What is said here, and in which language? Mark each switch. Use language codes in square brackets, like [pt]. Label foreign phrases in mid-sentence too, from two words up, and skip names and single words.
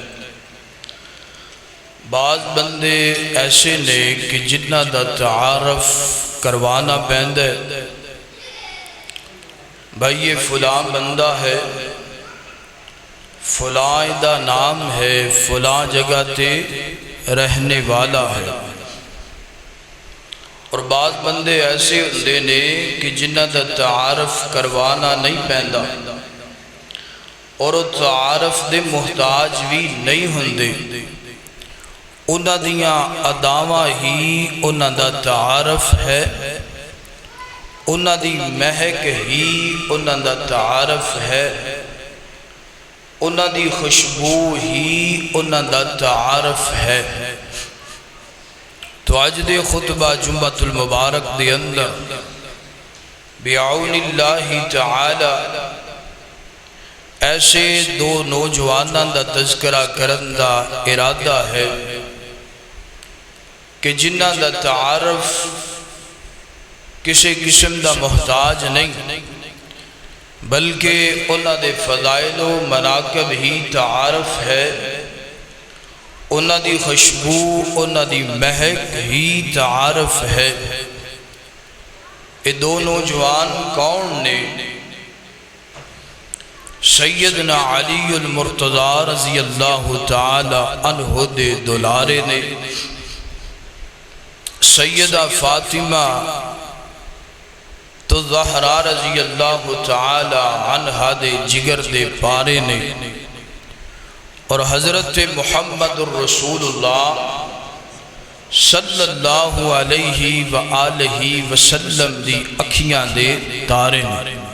[pa] بعض بندے ایسے نے کہ جنہ دا تعارف کروانا پیندا ہے، بھائی یہ فلاں بندہ ہے، فلاں دا نام ہے، فلاں جگہ تے رہنے والا ہے۔ اور بعض بندے ایسے ہوندے نے کہ جنہ دا تعارف کروانا نہیں پیندا اور وہ تعارف دے محتاج بھی نہیں ہوندے، انہاں دیاں اداواں ہی انہاں دا تعارف ہے، انہاں دی مہک ہی انہاں دا تعارف ہے، انہاں دی خوشبو ہی انہاں دا تعارف ہے۔ تو آج دے خطبہ جمعۃ المبارک دے اندر [ar] بعون اللہ تعالی [pa] ایسے دو نوجواناں دا تذکرہ کرن دا ارادہ ہے کہ جنہ دا تعارف کسی قسم دا محتاج نہیں، بلکہ انہاں دے فضائل و مناقب ہی تعارف ہے، انہاں دی خوشبو انہاں دی مہک ہی تعارف ہے۔ یہ دو نوجوان کون نے؟ سیدنا علی المرتضی [ar] رضی اللہ تعالی عنہ [pa] دے دلارے نے، سیدہ فاطمہ تو زہرا [ar] رضی اللہ تعالی عنہ [pa] دے جگر دے پارے نے، اور حضرت محمد الرسول اللہ [ar] صلی اللہ علیہ وآلہ وسلم [pa] دی اکھیاں دے تارے نے۔